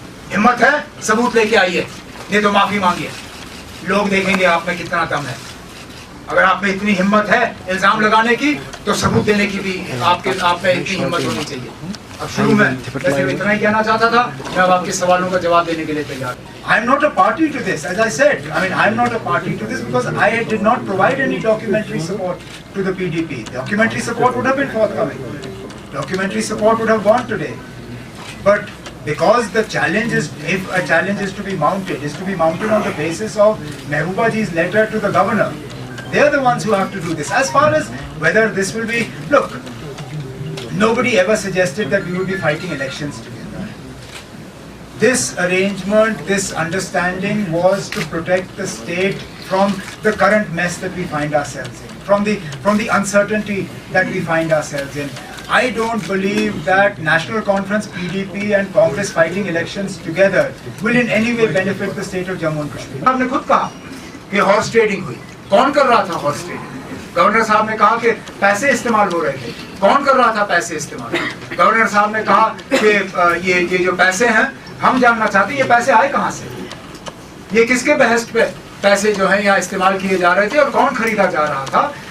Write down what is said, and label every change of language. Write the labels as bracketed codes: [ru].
[hi] हिम्मत है सबूत लेके आइए, नहीं तो माफी मांगिए। लोग देखेंगे आप में कितना दम है। अगर आप में इतनी हिम्मत है इल्जाम लगाने की, तो सबूत देने की भी आप में इतनी हिम्मत होनी चाहिए। अब शुरू में वैसे इतना ही कहना चाहता था, मैं अब आपके सवालों का जवाब देने के लिए तैयार हूँ। [en] I am not a party to this, as I said. I mean, I am not a party to this because I did not provide any documentary support to the PDP. Documentary support would have been forthcoming. Documentary support would have gone today. But because the challenge is, if a challenge is to be mounted, on the basis of Mehbooba ji's letter to the governor. They are the ones who have to do this. As far as whether this will be, look, nobody ever suggested that we would be fighting elections together. This arrangement, this understanding was to protect the state from the current mess that we find ourselves in, from the uncertainty that we find ourselves in. I don't believe that National Conference, PDP and Congress fighting elections together will in any way benefit the state of Jammu and Kashmir. [hi] आपने खुद कहा कि horse trading हुई। कौन कर रहा था horse trading? Governor साहब ने कहा कि पैसे इस्तेमाल हो रहे थे। कौन कर रहा था पैसे इस्तेमाल? गवर्नर साहब ने कहा कि ये जो पैसे हैं, हम जानना चाहते हैं ये पैसे आए कहां से, ये किसके बहस पे पैसे जो है यहाँ इस्तेमाल किए जा रहे थे और कौन खरीदा जा रहा था।